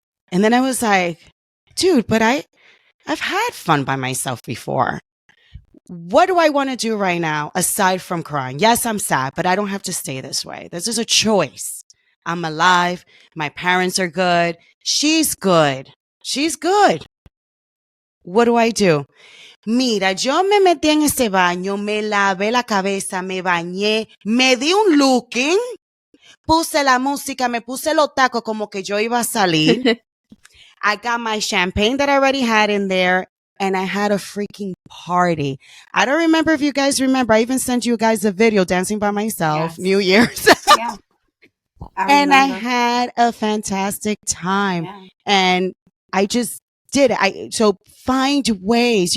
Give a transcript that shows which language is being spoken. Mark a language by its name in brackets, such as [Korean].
[English] And then I was like, dude, but I've had fun by myself before. What do I want to do right now aside from crying? Yes, I'm sad, but I don't have to stay this way. This is a choice. I'm alive. My parents are good. She's good. She's good. what do? [Spanish] Mira, yo me metí en ese baño, me lavé la cabeza, me bañé, me di un looking, puse la música, me puse los tacos como que yo iba a salir. [English] I got my champagne that I already had in there, and I had a freaking party. I don't remember if you guys remember. I even sent you guys a video dancing by myself, Yes. New Year's. Yeah. And I had a fantastic time. Yeah. And I just did it. So find ways.